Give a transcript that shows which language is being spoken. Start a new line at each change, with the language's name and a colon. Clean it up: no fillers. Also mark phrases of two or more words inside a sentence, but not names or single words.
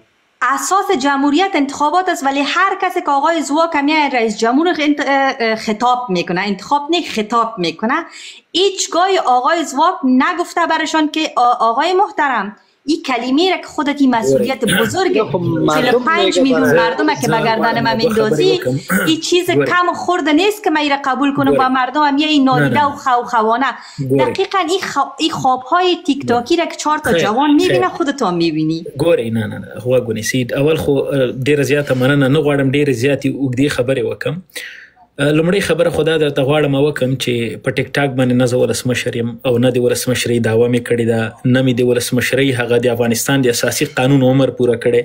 Persian: اساس جمهوریت انتخابات است، ولی هر کسی که آقای زواک میاد رئیس جمهور خطاب میکنه، انتخاب نه خطاب میکنه، هیچگاه آقای زواک نگفته برشان که آقای محترم این کلمه را که خودت این مسئولیت بزرگ 45 میلیون مردم که به گردن من میندازی، این چیز کم خورده نیست که من این را قبول کنم و مردم هم این نادیده و خوانه. دقیقا این خوابهای تیک تاکی را که 4 تا جوان میبینه خودت هم میبینی.
Pashto: ګورئ نه غوږ ونیسئ. اول خو ډیره زیاته مننه نه غواړم ډیره زیاتې اوږدې خبرې وکړم. لومړی خبره خو دا درته غواړم وکړم چې په ټیک ټاک باندې نه زه ولسمشر یم او نه د ولسمشرۍ دعوه مې کړې ده، نه مې د ولسمشرۍ هغه د افغانستان د اساسي قانون عمر پوره کړی.